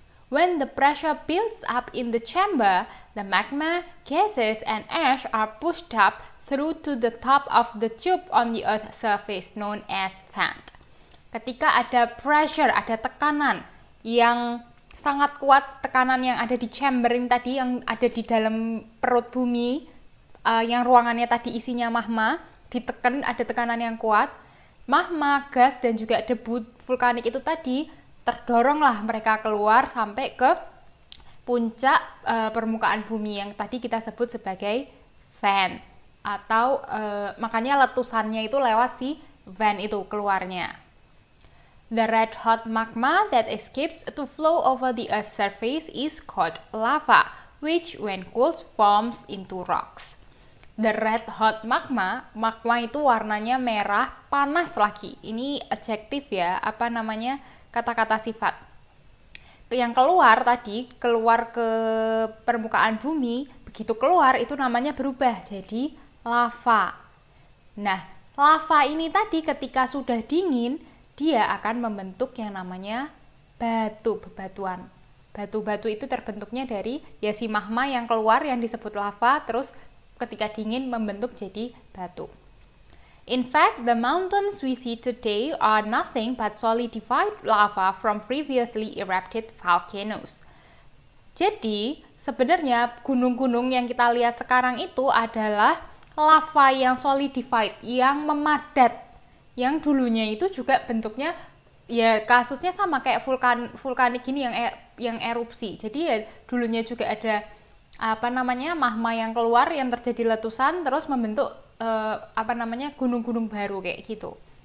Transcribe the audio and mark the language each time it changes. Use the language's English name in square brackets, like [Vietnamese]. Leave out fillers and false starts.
[English] When the pressure builds up in the chamber, the magma, gases, and ash are pushed up through to the top of the tube on the earth's surface known as vent. [Indonesian] Ketika ada pressure, ada tekanan yang sangat kuat, tekanan yang ada di chamber ini tadi, yang ada di dalam perut bumi, yang ruangannya tadi isinya magma, ditekan, ada tekanan yang kuat, magma, gas, dan juga debu vulkanik itu tadi terdoronglah mereka keluar sampai ke puncak permukaan bumi yang tadi kita sebut sebagai vent, atau makanya letusannya itu lewat si vent itu keluarnya. [English] The red hot magma that escapes to flow over the earth's surface is called lava, which when cooled forms into rocks. The red hot magma [Indonesian] itu warnanya merah, panas lagi. Ini adjektif ya, kata-kata sifat. Yang keluar tadi, keluar ke permukaan bumi, begitu keluar itu namanya berubah jadi lava. Nah, lava ini tadi ketika sudah dingin, dia akan membentuk yang namanya bebatuan. Batu-batu itu terbentuknya dari ya si magma yang keluar yang disebut lava, terus ketika dingin membentuk jadi batu. [English] In fact, the mountains we see today are nothing but solidified lava from previously erupted volcanoes. [Indonesian] Jadi, sebenarnya gunung-gunung yang kita lihat sekarang itu adalah lava yang solidified, yang memadat, yang dulunya itu juga bentuknya ya kasusnya sama kayak vulkanik gini yang erupsi. Jadi ya dulunya juga ada magma yang keluar yang terjadi letusan terus membentuk gunung-gunung baru kayak gitu.